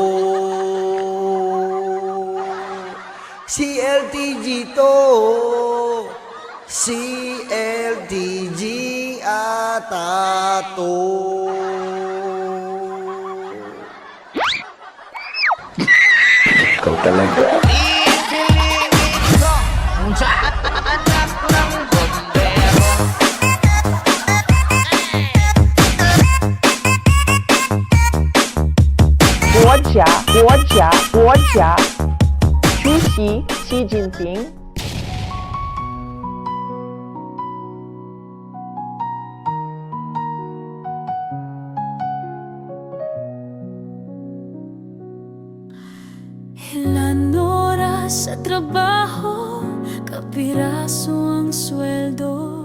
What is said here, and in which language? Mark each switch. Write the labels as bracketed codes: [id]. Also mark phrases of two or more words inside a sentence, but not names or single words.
[tl] Si LTG to. Si LTG ata to. Ikaw talaga. [zh] 国家主席习近平。 [tl] Ilan oras sa trabaho, kapiraso ang sweldo.